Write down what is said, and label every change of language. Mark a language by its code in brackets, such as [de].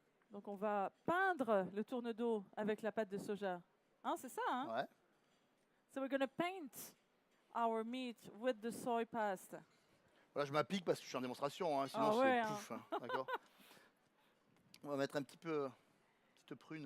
[fr] Donc on va peindre le tourne-dos avec la pâte de soja. Hein, c'est ça, hein? Ouais. [en] So we're going to paint our meat with the soy paste. [fr] Voilà, je m'applique parce que je suis en démonstration, hein, sinon Ah c'est ouais, hein. pouf. Hein, d'accord. On va mettre un petit peu petite prune.